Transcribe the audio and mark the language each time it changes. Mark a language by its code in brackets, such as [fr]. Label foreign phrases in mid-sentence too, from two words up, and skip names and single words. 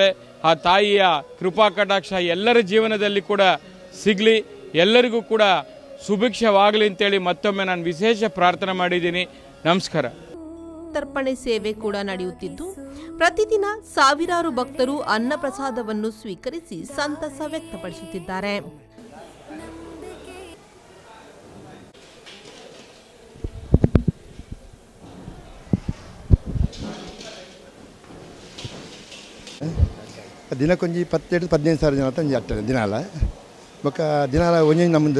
[kn] ಆ ತಾಯಿಯ ಕೃಪಾ ಕಟಾಕ್ಷ ಎಲ್ಲರ ಜೀವನದಲ್ಲಿ ಕೂಡ ಸಿಗಲಿ, ಎಲ್ಲರಿಗೂ ಕೂಡ ಸುಭಿಕ್ಷವಾಗಲಿ ಅಂತೇಳಿ ಮತ್ತೊಮ್ಮೆ ನಾನು ವಿಶೇಷ ಪ್ರಾರ್ಥನೆ ಮಾಡಿದ್ದೀನಿ. ನಮಸ್ಕಾರ. ತರ್ಪಣೆ ಸೇವೆ ಕೂಡ ನಡೆಯುತ್ತಿದ್ದು, ಪ್ರತಿದಿನ ಸಾವಿರಾರು ಭಕ್ತರು ಅನ್ನಪ್ರಸಾದವನ್ನು ಸ್ವೀಕರಿಸಿ ಸಂತಸ ವ್ಯಕ್ತಪಡಿಸುತ್ತಿದ್ದಾರೆ. [tcy] ದಿನಕ್ಕೊಂಜಿ 17-15 ಸಾವಿರ ಜನ ತಂಜಿ ಅಟ್ಟೆ ದಿನಾಲ ಬೊಕ್ಕ ದಿನಾಲ ಒಂಜಿ ನಮ್ಮದು